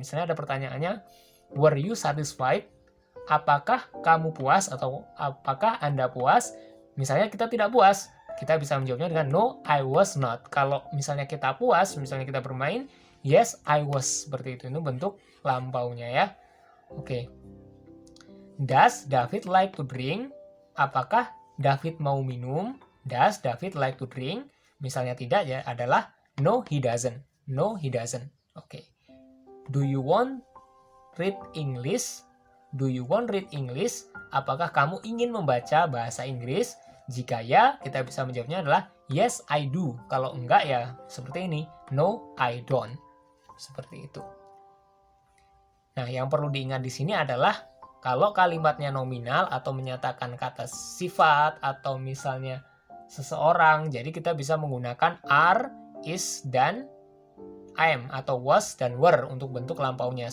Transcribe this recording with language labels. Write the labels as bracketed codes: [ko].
[id] Misalnya ada pertanyaannya, [en] were you satisfied? [id] Apakah kamu puas atau apakah Anda puas? Misalnya kita tidak puas, kita bisa menjawabnya dengan [en] no, I was not. [id] Kalau misalnya kita puas, misalnya kita bermain, [en] yes, I was. [id] Seperti itu. Itu bentuk lampaunya ya. Oke. [en] Does David like to drink? [id] Apakah David mau minum? [en] Does David like to drink? [id] Misalnya tidak ya, adalah [en] no, he doesn't. No, he doesn't. Oke. Do you want read English? Do you want read English? [id] Apakah kamu ingin membaca bahasa Inggris? Jika ya, kita bisa menjawabnya adalah [en] yes, I do. [id] Kalau enggak ya seperti ini, [en] no, I don't. [id] Seperti itu. Nah, yang perlu diingat di sini adalah kalau kalimatnya nominal atau menyatakan kata sifat atau misalnya seseorang, jadi kita bisa menggunakan are, is, dan am atau was dan were untuk bentuk lampaunya.